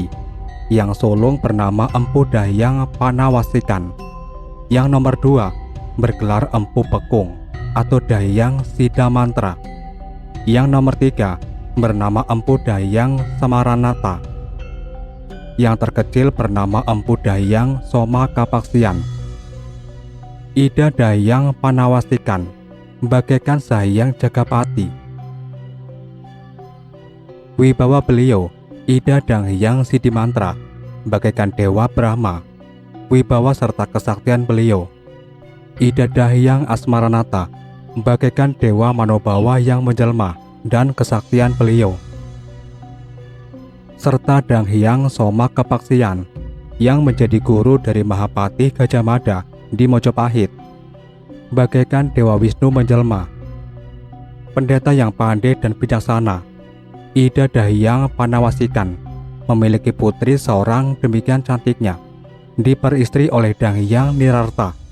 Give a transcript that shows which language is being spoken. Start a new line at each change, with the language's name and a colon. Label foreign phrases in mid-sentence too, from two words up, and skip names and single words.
Indonesian: Yang sulung bernama Empu Dahyang Panawasikan. Yang nomor 2 bergelar Empu Bekung atau Dahyang Sidamantra. Yang nomor 3 bernama Empu Dahyang Samaranata. Yang terkecil bernama Empu Dahyang Soma Kapaksian. Ida Dahyang Panawasikan bagaikan Sahyang Jagapati. Wibawa beliau, Ida Dahyang Sidimantra bagaikan Dewa Brahma. Wibawa serta kesaktian beliau, Ida Dahyang Asmaranata bagaikan Dewa Manobawa yang menjelma dan kesaktian beliau, serta Dahyang Soma Kapaksian yang menjadi guru dari Mahapati Gajah Mada di Mojopahit, bagaikan Dewa Wisnu menjelma. Pendeta yang pandai dan bijaksana, Ida Dahyang Panawasikan memiliki putri seorang demikian cantiknya, diperistri oleh Dahyang Nirarta.